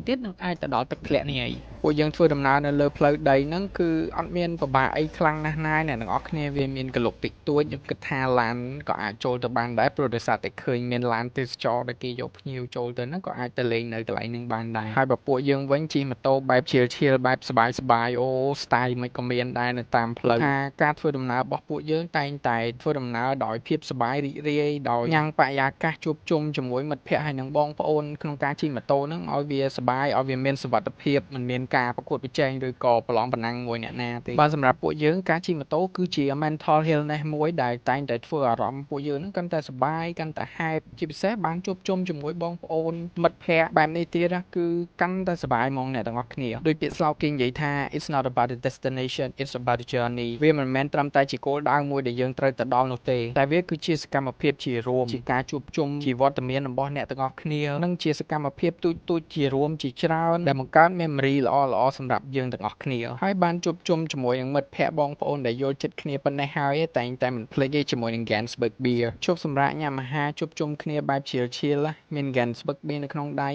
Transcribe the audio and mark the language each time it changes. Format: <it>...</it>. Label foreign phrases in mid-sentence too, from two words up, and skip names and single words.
<km>ទៀតនឹងអាចទៅដល់ទឹកធ្លាក់នេះហើយពួកយើងធ្វើដំណើរនៅលើផ្លូវដីហ្នឹងគឺអត់មានពិបាកអីខ្លាំងណាស់ណាយអ្នកទាំងអស់គ្នាវាមានកលុកតិចតួចខ្ញុំគិតថាឡានក៏អាចចូលទៅបានដែរព្រោះដោយសារតែឃើញមានឡានទេសចរដែលគេយកភ្ញៀវចូលទៅហ្នឹងក៏អាចទៅលេងនៅកន្លែងហ្នឹងបានដែរហើយបើពួកយើងវិញជិះម៉ូតូបែបឈៀលបែបសបាយអូ style មិនក៏មានដែរនៅតាមផ្លូវថាការធ្វើដំណើររបស់ពួកយើងតែងតែធ្វើដំណើរដោយភាពសប្បាយរីករាយដោយញ៉ាំងប រិយាកាសជួបជុំជាមួយមិត្តភ័ក្តិហើយនិងបងប្អូនក្នុងការជិះម៉ូតូហ្នឹងឲ្យវាសប្បាយឲ្យវាមានសុវត្ថិភាពមិនមានការប្រកួតប្រជែងឬក៏ប្រឡងប្រណាំងមួយអ្នកណាទេបើសម្រាប់ពួកយើងការជិះម៉ូតូគឺជា</km> <en>mental health</en> <km>មួយដែលតែងតែធ្វើអារម្មណ៍ពួកយើងហ្នឹងកាន់តែសប្បាយកាន់តែ happy ជាពិសេសបានជួបជុំជាមួយបងប្អូនមិត្តភ័ក្តិបែបនេះទៀតគឺកាន់តែសប្បាយហ្មងអ្នកទាំងអស់ គ្នាដោយពាក្យស្លោកគេនិយាយថា</km> <en>it's not about the destination it's about the journey</en> <km>វាមិនមែនត្រឹមតែជាគោលដៅមួយដែលយើងត្រូវទៅដល់នោះទេតែវាគឺជាសកម្មភាពជារួមជាការជួបជុំជាវត្តមានរបស់អ្នកទាំងអស់គ្នានិងជាសកម្មភាពទូចជារួមជាច្រើនដែលបង្កើត memory ល្អសម្រាប់ យើងទាំងអស់គ្នាហើយបានជួបជុំជាមួយនឹងមិត្តភ័ក្តិបងប្អូនដែលយល់ចិត្តគ្នាប៉ុណ្ណេះហើយតែងតែមិនភ្លេចទេជាមួយនឹង Gansberg Beer ជប់សម្រាប់ញ៉ាំអាហារជួបជុំគ្នាបែប chill មាន Gansberg Beer នៅក្នុងដៃ</km>